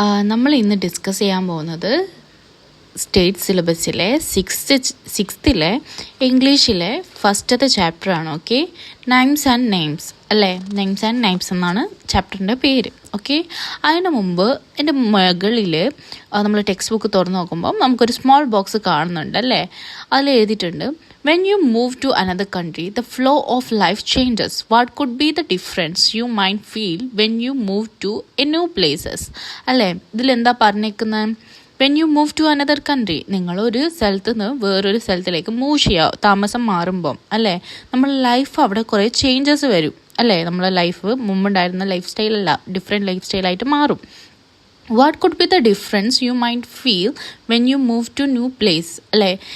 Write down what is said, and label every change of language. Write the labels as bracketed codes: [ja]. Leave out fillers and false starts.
[ml] നമ്മൾ ഇന്ന് ഡിസ്കസ് ചെയ്യാൻ പോകുന്നത് സ്റ്റേറ്റ് സിലബസിലെ സിക്സ്ത്തിലെ ഇംഗ്ലീഷിലെ ഫസ്റ്റത്തെ ചാപ്റ്ററാണ്. ഓക്കെ, നൈംസ് ആൻഡ് നെയിംസ് അല്ലേ? നെയിംസ് ആൻഡ് നൈംസ് എന്നാണ് ചാപ്റ്ററിൻ്റെ പേര്. ഓക്കെ, അതിന് മുമ്പ് എൻ്റെ മുകളിൽ നമ്മൾ ടെക്സ്റ്റ് ബുക്ക് തുറന്ന് നോക്കുമ്പോൾ നമുക്കൊരു സ്മോൾ ബോക്സ് കാണുന്നുണ്ട് അല്ലേ? അതിൽ എഴുതിയിട്ടുണ്ട്, [en] when you move to another country, the flow of life changes. What could be the difference you might feel when you move to a new places? [ml] അല്ലേ, ഇതിലെന്താ പറഞ്ഞേക്കുന്നത്? [en] when you move to another country, [ml] നിങ്ങളൊരു സ്ഥലത്ത് നിന്ന് വേറൊരു സ്ഥലത്തിലേക്ക് move ചെയ്യുക, താമസം മാറുമ്പം അല്ലേ, നമ്മുടെ ലൈഫ് അവിടെ കുറേ ചേഞ്ചസ് വരും അല്ലേ? നമ്മളെ ലൈഫ് മുമ്പുണ്ടായിരുന്ന ലൈഫ് സ്റ്റൈലല്ല, ഡിഫറെൻറ്റ് ലൈഫ് സ്റ്റൈലായിട്ട് മാറും. [en] What could be the difference you mind feel when you move to new place അല്ലേ?